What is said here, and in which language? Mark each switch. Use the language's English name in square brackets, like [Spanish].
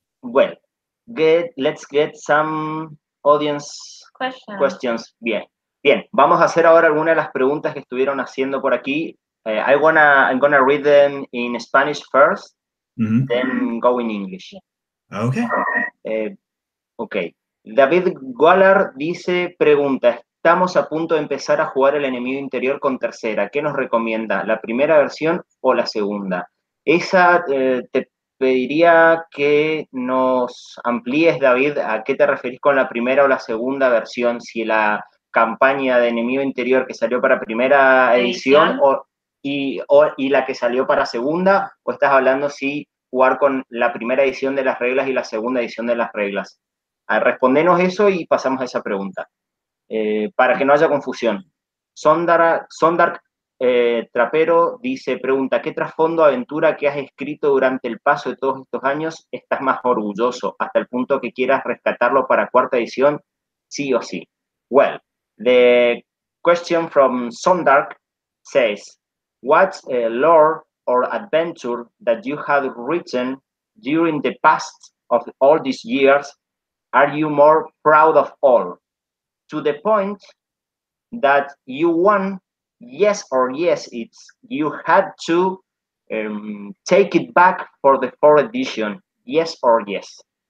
[English] Well, let's get some audience questions. [Spanish] Bien. Vamos a hacer ahora algunas de las preguntas que estuvieron haciendo por aquí. [English] I'm gonna read them in Spanish first, Mm-hmm. then go in English. Okay. Okay. [Spanish] David Gualar pregunta, estamos a punto de empezar a jugar el enemigo interior con tercera. ¿Qué nos recomienda? ¿La primera versión o la segunda? Esa te pediría que nos amplíes, David, a qué te referís con la primera o la segunda versión, si la campaña de Enemigo Interior que salió para primera edición y la que salió para segunda, o estás hablando si jugar con la primera edición de las reglas y la segunda edición de las reglas. Respondenos eso y pasamos a esa pregunta, para que no haya confusión. Sondark Trapero dice, pregunta, ¿qué trasfondo aventura que has escrito durante el paso de todos estos años estás más orgulloso, hasta el punto que quieras rescatarlo para cuarta edición, sí o sí? [English] Well, the question from Sondark says, what lore or adventure that you have written during the past of all these years are you more proud of all? To the point that you won, yes or yes, you had to take it back for the fourth edition, yes or yes?